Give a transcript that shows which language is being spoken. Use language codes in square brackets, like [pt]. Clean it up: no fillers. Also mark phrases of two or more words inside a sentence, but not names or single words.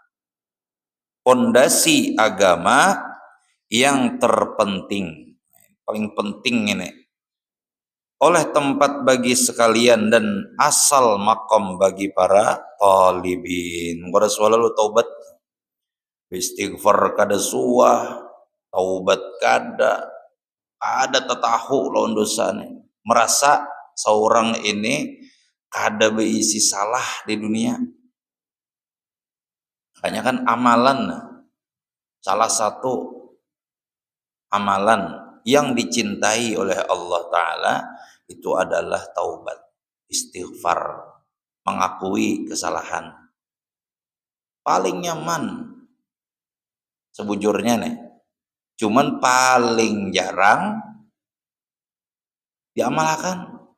[id] Pondasi agama yang terpenting. Paling penting ini. Oleh tempat bagi sekalian dan asal makom bagi para talibin. Pada selalu taubat, [bjn] istighfar kada suah, taubat kada tatahu lawan dosa nih. [id] Merasa seorang ini kada berisi salah di dunia. Makanya kan amalan, salah satu amalan yang dicintai oleh Allah Ta'ala itu adalah taubat, istighfar, mengakui kesalahan. [bjn] Paling nyaman sebujurnya nih, cuman paling jarang diamalkan.